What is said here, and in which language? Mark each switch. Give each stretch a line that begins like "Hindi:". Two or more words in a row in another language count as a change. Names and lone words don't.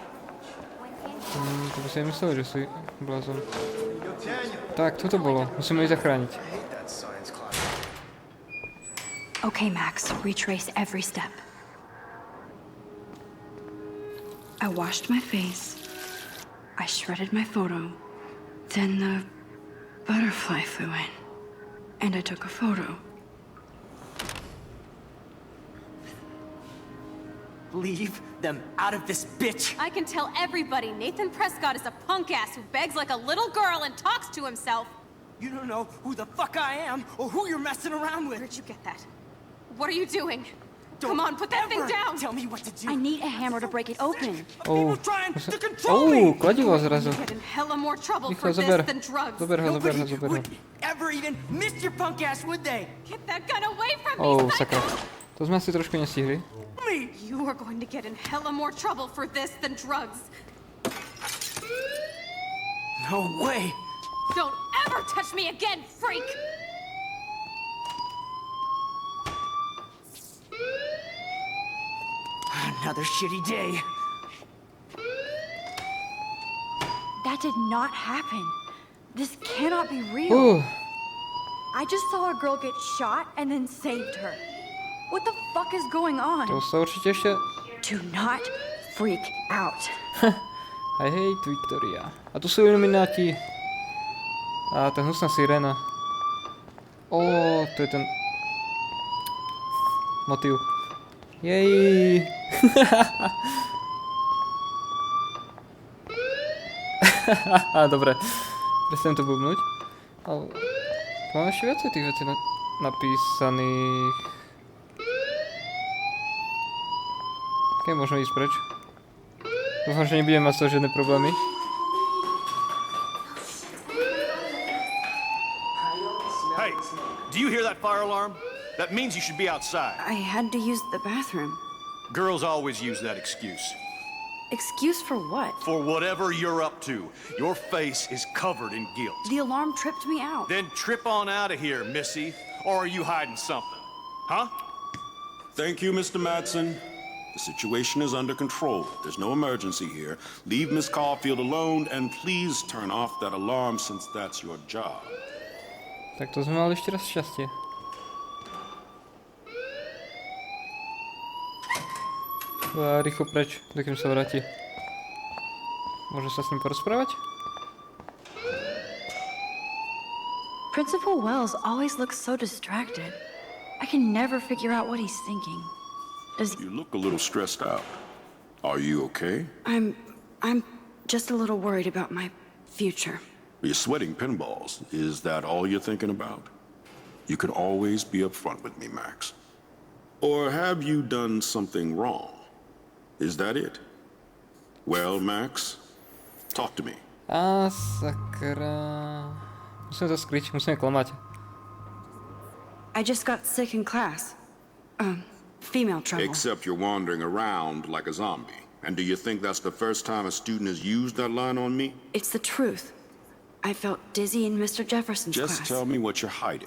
Slovak: To by si aj myslel, že si blázon. Tak, toto bolo. Musíme ich zachrániť.
English: Okay, Max, retrace every step. I washed my face. I shredded my photo. Then the butterfly flew in. And I took a photo. Leave them out of this bitch! I can tell everybody Nathan Prescott is a punk ass who begs like a little girl and talks to himself. You don't know who the fuck I am or who you're messing around with. Where'd you get that? What are you doing? Don't Come on, put that thing ever down! Tell me what to do. I need a hammer to break it open. People trying to control me.
Slovak: Kladivo zrazu.
English: Get in hella more trouble for
Slovak: Rýchlo,
English: this
Slovak: zober.
English: than drugs.
Slovak: Zober ho.
English: Nobody would ever even miss your punk ass, would they? Get that gun away from me,
Slovak: Sakra.
English: psycho!
Slovak: To sme asi trošku nestihli.
English: Me! You are going to get in hella more trouble for this than drugs. No way! Don't ever touch me again, freak! Another shitty day. That did not happen. This cannot be real. Ooh. I just saw a girl get shot and then saved her. What the fuck is going on?
Slovak: To sa určite ešte...
English: Do not freak out. I hate Victoria.
Slovak: A tu sú ilumináti. A tá hnusná sirena. To je ten... motív. Jej. Dobre. Prestanem to bubnúť. Ale... Mám ešte viacej tých vecí napísaných. Ok, môžeme ísť preč. Dúfam, že nebudem mať z toho žiadne problémy.
English: Hey, do you hear that fire alarm? That means you should be outside. I had to use the bathroom. Girls always use that excuse. Excuse for what? For whatever you're up to. Your face is covered in guilt. The alarm tripped me out. Then trip on out of here, Missy. Or are you hiding something? Huh? Thank you, Mr. Madsen. The situation is under control. There's no emergency here. Leave Miss Caulfield alone and please turn off that alarm since that's your job.
Slovak: Tak to sme mali ešte raz šťastie. A rýchlo preč, dokým sa vráti. Môžem sa s ním porozprávať?
English: Principal Wells always looks so distracted. I can never figure out what he's thinking. You look a little stressed out. Are you okay? I'm just a little worried about my future. You're sweating pinballs. Is that all you're thinking about? You can always be upfront with me, Max. Or have you done something wrong? Is that it? Well, Max, talk to me.
Slovak: Á, sakra. Musíme to skryť, musíme klamať.
English: I just got sick in class. Female trouble. Except you're wandering around like a zombie. And do you think that's the first time a student has used that line on me? It's the truth. I felt dizzy in Mr. Jefferson's Just class. tell me what you're hiding.